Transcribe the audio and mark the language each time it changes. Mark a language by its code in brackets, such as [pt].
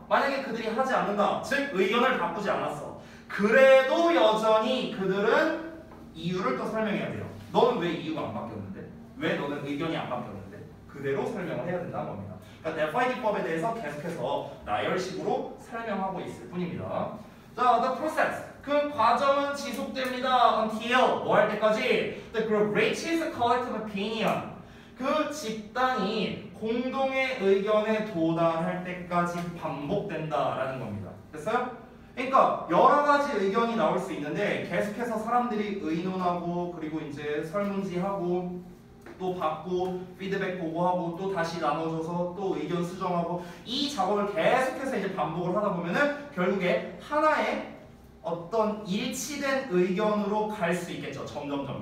[ko] 만약에 그들이 하지 않는다. 즉 의견을 바꾸지 않았어. 그래도 여전히 그들은 이유를 또 설명해야 돼요. 너는 왜 이유가 안 바뀌었는데? 왜 너는 의견이 안 바뀌었는데? 그대로 설명을 해야 된다는 겁니다. 그러니까 델파이기법에 대해서 계속해서 나열식으로 설명하고 있을 뿐입니다. 자, [en] the process. [ko] 그 과정은 지속됩니다. until 뭐 할 때까지? [en] The group reaches a collective opinion. [ko] 그 집단이 공동의 의견에 도달할 때까지 반복된다라는 겁니다. 됐어요? 그러니까 여러 가지 의견이 나올 수 있는데 계속해서 사람들이 의논하고 그리고 이제 설문지하고 또 받고 피드백 보고하고 또 다시 나눠줘서 또 의견 수정하고 이 작업을 계속해서 이제 반복을 하다 보면은 결국에 하나의 어떤 일치된 의견으로 갈 수 있겠죠. 점점점.